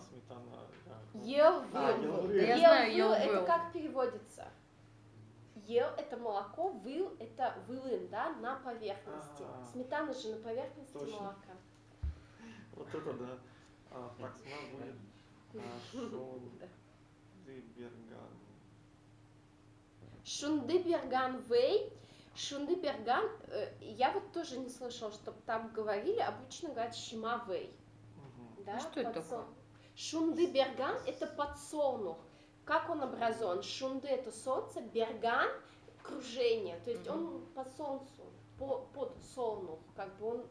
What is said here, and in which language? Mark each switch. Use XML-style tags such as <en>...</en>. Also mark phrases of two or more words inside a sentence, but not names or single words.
<ru>Сметана, да. Ел А, выл.</ru> <udm>ел-выл. Да я знаю, Ел-выл ел-выл.</udm> <ru>это как переводится? Ел это молоко, выл это вылын, да, на поверхности. А. Сметана же на поверхности Точно. молока. Вот это да. Так, у нас будет Шондыберган.</ru> <udm>Шундыберган вей.</udm> <ru>Шундыберган, я вот тоже не слышала, чтобы там говорили, обычно говорят</ru> <udm>шима вей.</udm> <ru>Да, А что это такое? Шундыберган это подсолнух. Как он образован? Шунды это солнце, берган кружение, то есть он по солнцу, под солнух, как бы он</ru>